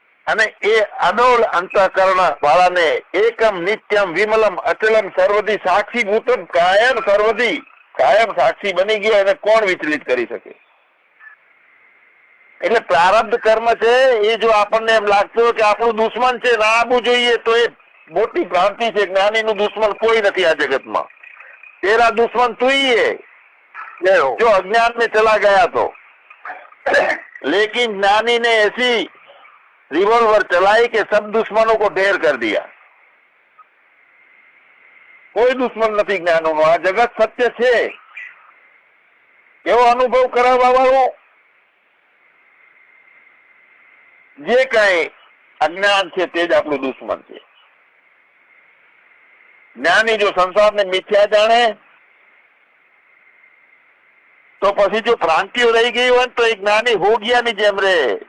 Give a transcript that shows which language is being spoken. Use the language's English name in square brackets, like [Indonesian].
[Gujarati] અને એ અડોળ અંતઃકરણ વાળાને એકમ નિત્યમ વિમલમ અચલમ સર્વધી સાક્ષીભૂતમ કાયમ સર્વધી કાયમ સાક્ષી બની ગયો. એને કોણ વિચલિત કરી શકે? એટલે પ્રારબ્ધ કર્મ છે એ જો આપણને એમ લાગતું હોય કે આપણું દુશ્મન છે, ના આવવું જોઈએ, તો એ મોટી ભ્રાંતિ છે. જ્ઞાનીનું દુશ્મન કોઈ નથી આ જગતમાં. [Hindi] તેરા દુશ્મન તું ही है जो अज्ञान में चला गया तो. लेकिन ज्ञानी ने ऐसी रिवॉल्वर चलाई कि सब दुश्मनों को ढेर कर दिया. [Gujarati] કોઈ દુશ્મન નથી જ્ઞાનોનો. આ જગત સત્ય છે એવો અનુભવ કરાવવા વાળું જે કઈ અજ્ઞાન છે તે જ આપણું દુશ્મન છે. જ્ઞાની જો સંસારને મિથ્યા જાણે તો પછી જો ભ્રાંતિઓ રહી ગઈ હોય તો એ જ્ઞાની હોગિયાની જેમ રે.